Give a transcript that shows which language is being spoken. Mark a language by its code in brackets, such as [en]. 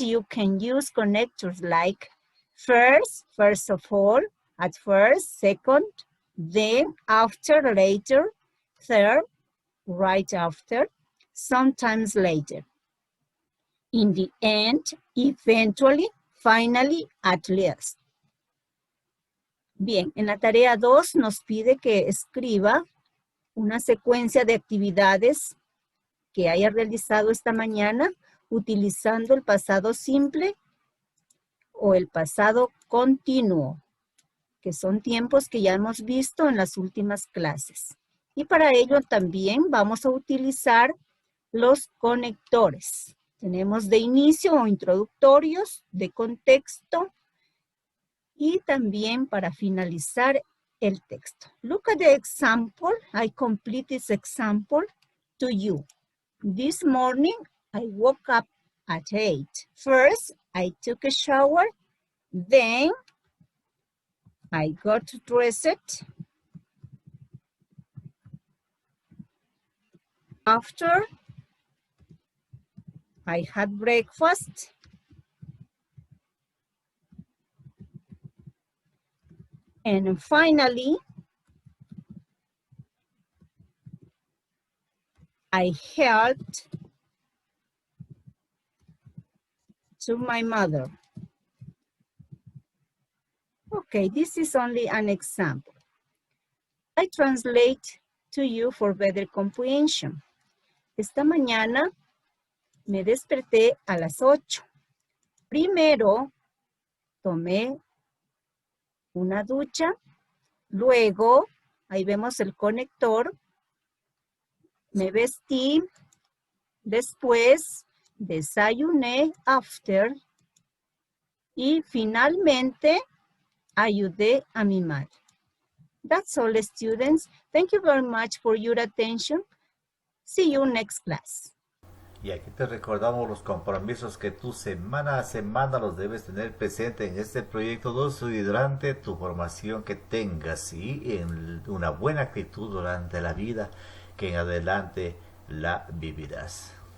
[en] You can use connectors like first, first of all, at first, second, then, after, later, third, right after, sometimes later. In the end, eventually, finally, at least. [es] Bien, en la tarea 2 nos pide que escriba una secuencia de actividades que haya realizado esta mañana utilizando el pasado simple o el pasado continuo, que son tiempos que ya hemos visto en las últimas clases. Y para ello también vamos a utilizar los conectores. Tenemos de inicio o introductorios, de contexto y también para finalizar el texto. [en] Look at the example. I complete this example to you. This morning, I woke up at 8. First, I took a shower. Then, I got dressed. After, I had breakfast. And finally, I helped to my mother. Okay, this is only an example. I translate to you for better comprehension. [es] Esta mañana me desperté a las 8. Primero tomé una ducha, luego, ahí vemos el conector, me vestí, después desayuné, after, y finalmente ayudé a mi madre. [en] That's all, students. Thank you very much for your attention. See you next class. [es] Y aquí te recordamos los compromisos que tú semana a semana los debes tener presente en este proyecto 2 y durante tu formación que tengas y en una buena actitud durante la vida que en adelante la vivirás.